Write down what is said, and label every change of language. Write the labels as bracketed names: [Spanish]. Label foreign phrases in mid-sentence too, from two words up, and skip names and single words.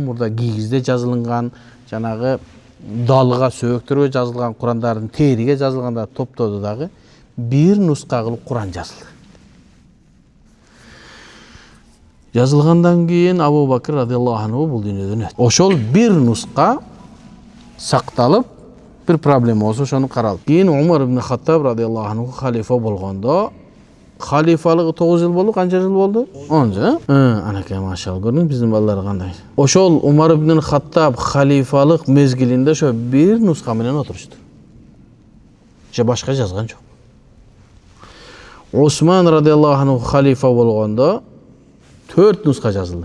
[Kyrgyz] Мурда кийизде жазылган, жанагы далга сөөктөргө жазылган Курандардын териге жазылганда топтоду дагы бир нуска кылып Куран жазылды. Жазылгандан кийин Абу Бакр [Arabic] رضي الله عنه [Kyrgyz] бул дүйнөдөн өттү. Ошол бир нуска сакталып, бир проблема болсо ошону каралып. Кийин Умар ibn Хаттаб [Arabic] رضي الله عنه [Kyrgyz] халифа болгондо, халифалыгы 9 жыл болду, канча жыл болду? 10 жыл. Анакей машалла, көрдүңүз биздин балдар кандай. Ошол Умар ibn Хаттаб халифалык мезгилинде ошо бир нуска менен отурушту. Же башка жазган жок. Усман [Arabic] رضي الله عنه [Kyrgyz] халифа болгондо 4 нуска жазылды.